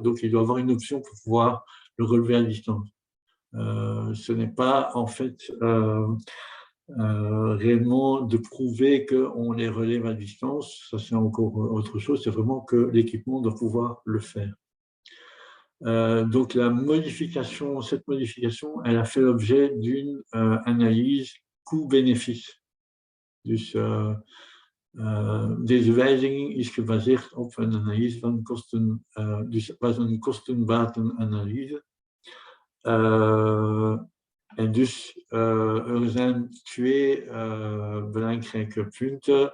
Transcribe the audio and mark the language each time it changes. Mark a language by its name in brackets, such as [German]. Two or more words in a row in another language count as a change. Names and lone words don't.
[French] Donc, il doit avoir une option pour pouvoir le relever à distance. Ce n'est pas, en fait, réellement de prouver qu'on les relève à distance. Ça, c'est encore autre chose. C'est vraiment que l'équipement doit pouvoir le faire. Donc, cette modification, elle a fait l'objet d'une analyse coût-bénéfice. [Dutch] Dus deze wijziging is gebaseerd op een analyse van kosten, dus het was een kosten-batenanalyse. En dus er zijn twee belangrijke punten.